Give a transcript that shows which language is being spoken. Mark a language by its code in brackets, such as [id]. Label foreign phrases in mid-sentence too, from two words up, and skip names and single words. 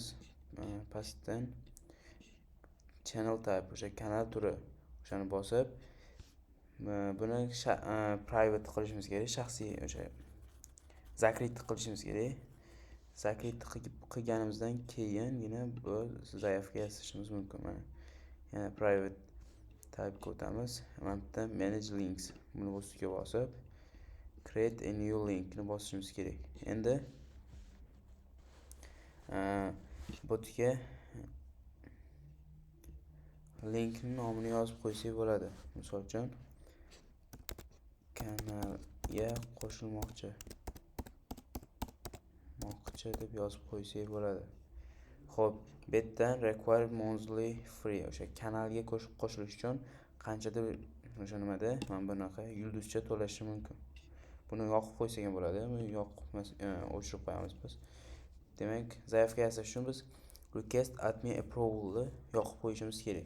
[uz] Pastdan [en] channel type [uz] o'sha kanal turi o'shani bosib, buni private qilishimiz kerak, shaxsiy o'sha zakrit qilishimiz kerak. Zakrit qilganimizdan keyingina bu zaявка yasashimiz mumkin. Mana yana [en] private type [uz] o'tamiz. Mana bu yerda [en] manage links [uz] buni ustiga bosib [en] create a new link [uz] ni bosishimiz kerak. Endi botga linkning nomini yozib qo'ysak bo'ladi. Misol uchun kanalga qo'shilmoqchi deb yozib qo'ysak bo'ladi. Xo'p, bu yerdan [en] required monthly free [uz] o'sha kanalga qo'shilish uchun qanchadir o'sha nimada mana bunaqa yulduzcha to'lashi mumkin. Buni yoqib qo'ysak ham bo'ladi, buni yoqib o'chirib qo'yamiz biz. Demak, zaявка yasash uchun biz [en] request admin approval [uz] ni yoqib qo'yishimiz kerak.